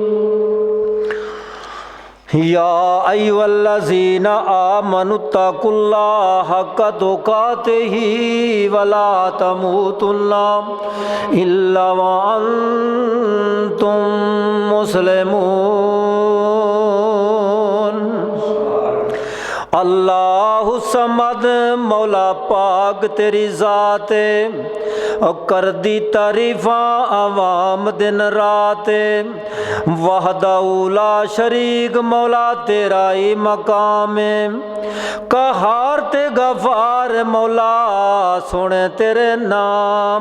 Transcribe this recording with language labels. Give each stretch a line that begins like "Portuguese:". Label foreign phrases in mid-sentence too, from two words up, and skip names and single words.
Arabic: يا أيها الذين آمنوا اتقوا الله حق تقاته ولا تموتن إلا وأنتم مسلمون. الله الصمد
Punjabi: مولا پاک تیری ذات اور کر دی تعریفاں عوام دن رات.
Arabic: وحده لا شريك
Punjabi: مولا تیرا ہی مقام. قہار تے غفار مولا سنے تیرے نام.